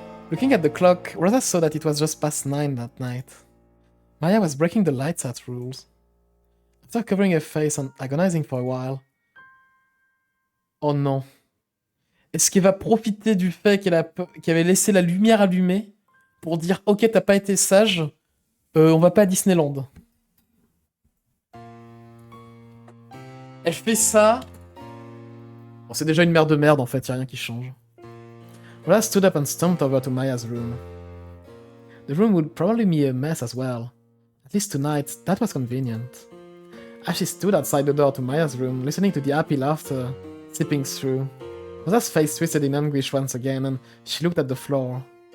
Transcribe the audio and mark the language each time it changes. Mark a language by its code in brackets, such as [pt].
[en] Looking at the clock, Rosa saw that it was just past 9 that night. Maya was breaking the lights out rules. After covering her face and agonizing for a while. [fr] Oh non. Est-ce qu'elle va profiter du fait qu'elle avait laissé la lumière allumée pour dire ok, t'as pas été sage, on va pas à Disneyland. Elle fait ça. Bon, c'est déjà une mère de merde en fait, y'a rien qui change. [en] Rosa stood up and stomped over to Maya's room. The room would probably be a mess as well. At least tonight, that was convenient. As she stood outside the door to Maya's room, listening to the happy laughter seeping through, Rosa's face twisted in anguish once again, and she looked at the floor.